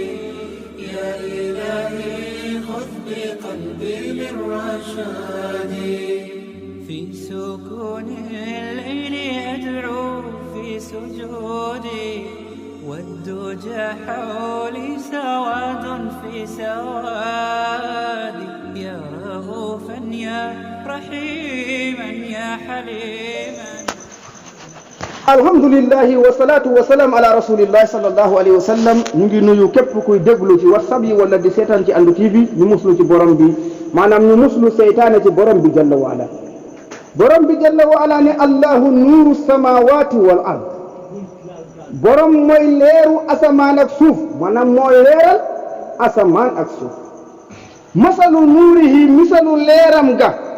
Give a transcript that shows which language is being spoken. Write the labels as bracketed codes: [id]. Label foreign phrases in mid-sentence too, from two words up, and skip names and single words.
[ar] يا إلهي خذ بقلبي للرشاد في سكون الليل أدعو في سجودي والدجى حولي سواد في سوادي يا رؤوفا يا رحيما يا حليما الحمد لله والصلاة والسلام على رسول الله صلى الله عليه وسلم [wo] ñu ngi nuyu képp kuy déglu ci whatsapp yi wala di seetaan ci Andu TV ñu muslu ci borom bi maanaam ñu muslu seytaane ci borom bi [ar] جل وعلا [wo] borom bi [ar] جل وعلا [wo] ne [ar] الله نور السماوات والأرض [wo] borom mooy leeru asamaan ak suuf maanaam mooy leeral asamaan ak suuf [ar] مثل نوره [wo] misalu leeram ga